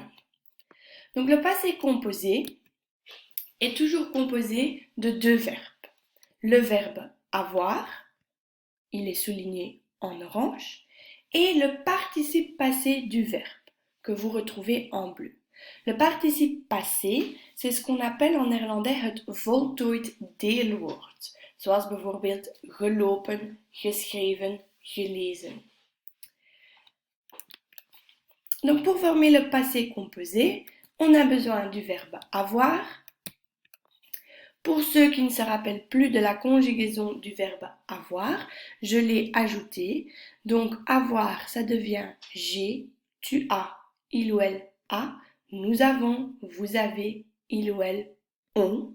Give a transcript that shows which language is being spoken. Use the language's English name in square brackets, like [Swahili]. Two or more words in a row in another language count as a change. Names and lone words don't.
[French] Donc le passé composé est toujours composé de deux verbes. Le verbe avoir, il est souligné en orange, et le participe passé du verbe que vous retrouvez en bleu. Le participe passé, c'est ce qu'on appelle en néerlandais [Dutch] het voltooid deelwoord. Zoals bijvoorbeeld gelopen, geschreven, gelezen. [French] Donc pour former le passé composé, on a besoin du verbe avoir. Pour ceux qui ne se rappellent plus de la conjugaison du verbe avoir, je l'ai ajouté. Donc avoir, ça devient j'ai, tu as, il ou elle a, nous avons, vous avez, il ou elle ont.